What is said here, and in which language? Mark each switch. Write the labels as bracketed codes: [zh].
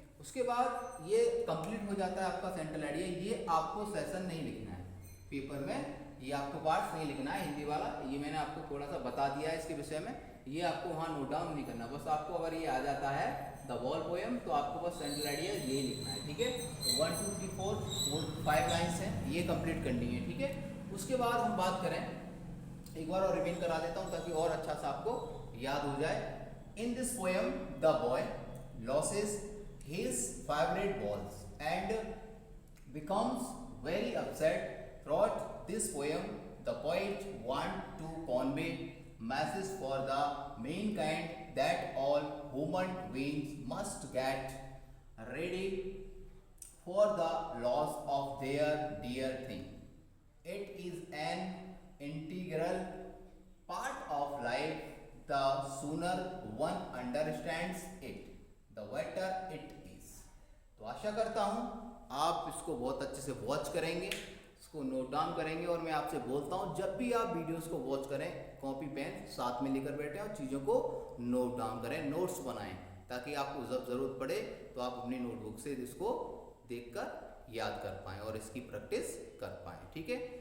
[hi] उसके बाद ये कंप्लीट हो जाता है आपका सेंट्रल आइडिया। ये आपको सेशन नहीं लिखना है पेपर में, ये आपको पार्ट्स नहीं लिखना है हिंदी वाला, ये मैंने आपको थोड़ा सा बता दिया है इसके विषय में, ये आपको वहाँ नोट डाउन नहीं करना। बस आपको अगर ये आ जाता है द वॉल पोएम तो आपको बस सेंट्रल आइडिया ये लिखना है, ठीक है। तो 1 2 3 4 5 लाइन्स हैं, ये कंप्लीट करनी है, ठीक है। उसके बाद हम बात करें, एक बार और रिवीन करा देता हूँ ताकि और अच्छा सा आपको याद हो जाए। [en] In this poem the boy loses his favorite balls and becomes very upset. Throughout this poem, the poet wants to convey message for the mankind that all human beings must get ready for the loss of their dear thing. It is an integral part of life. The sooner one understands it, the better it is. [hi] तो आशा करता हूँ आप इसको बहुत अच्छे से watch करेंगे, इसको नोट डाउन करेंगे। और मैं आपसे बोलता हूँ जब भी आप वीडियोस को वॉच करें, कॉपी पेन साथ में लेकर बैठें और चीज़ों को नोट डाउन करें, नोट्स बनाएं, ताकि आपको जब ज़रूरत पड़े तो आप अपनी नोटबुक से इसको देखकर याद कर पाएँ और इसकी प्रैक्टिस कर पाएँ, ठीक है।